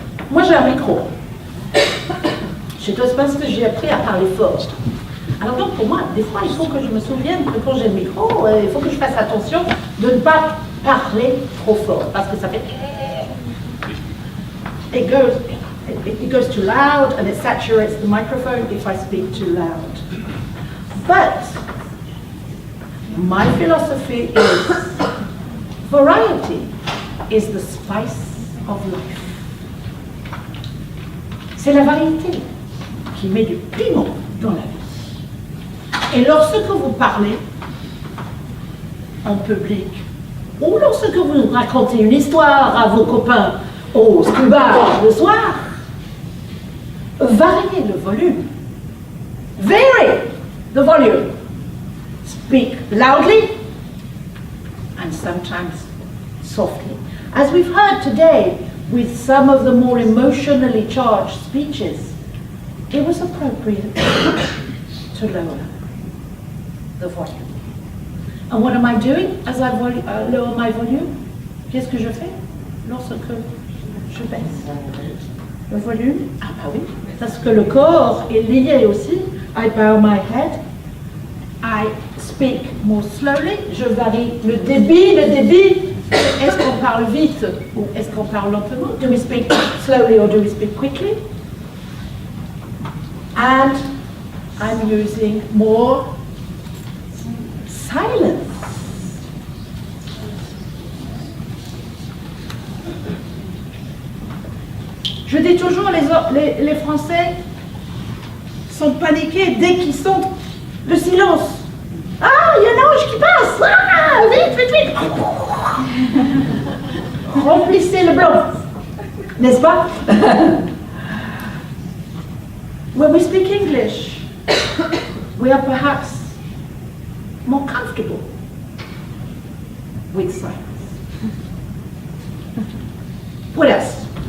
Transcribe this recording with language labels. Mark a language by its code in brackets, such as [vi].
[fr] Moi, j'ai un micro. Chez Toastmasters, j'ai appris à parler fort. Alors donc, pour moi, des fois, il faut que je me souvienne que quand j'ai le micro, il faut que je fasse attention de ne pas parler trop fort, parce que ça fait... [en] It goes too loud and it saturates the microphone if I speak too loud. But my philosophy is variety is the spice of life. [fr] C'est la variété qui met du piment dans la vie. Et lorsque vous parlez en public, ou lorsque vous racontez une histoire à vos copains au scuba le soir, variez le volume. [en] Vary the volume. Speak loudly and sometimes softly. As we've heard today with some of the more emotionally charged speeches, it was appropriate to lower the volume. And what am I doing as I lower my volume? [fr] Qu'est-ce que je fais lorsque je baisse le volume? Ah bah oui, parce que le corps est lié aussi. [en] I bow my head. I speak more slowly. [fr] Je varie le débit Est-ce qu'on parle vite ou est-ce qu'on parle lentement? [en] Do we speak slowly or do we speak quickly? And I'm using more silence. [fr] Je dis toujours, les Français sont paniqués dès qu'ils sentent le silence. Ah, il y a un ange qui passe! Ah, vite, vite, vite! Remplissez le blanc, n'est-ce pas? [en] When we speak English, we are perhaps more comfortable with silence. What else?